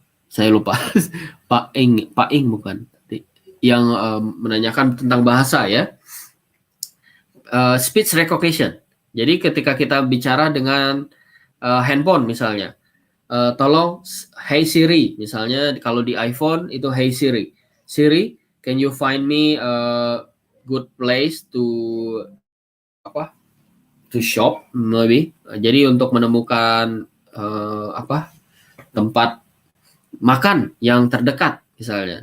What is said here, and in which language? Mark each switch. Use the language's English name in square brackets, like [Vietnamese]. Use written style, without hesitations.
[Indonesian] Saya lupa. Pak Ing bukan. Yang menanyakan tentang bahasa ya. Speech recognition. Jadi ketika kita bicara dengan handphone misalnya, tolong Hey Siri misalnya kalau di iPhone itu Hey Siri. [English] Siri, can you find me a good place to shop maybe. [Indonesian] Jadi untuk menemukan tempat makan yang terdekat misalnya.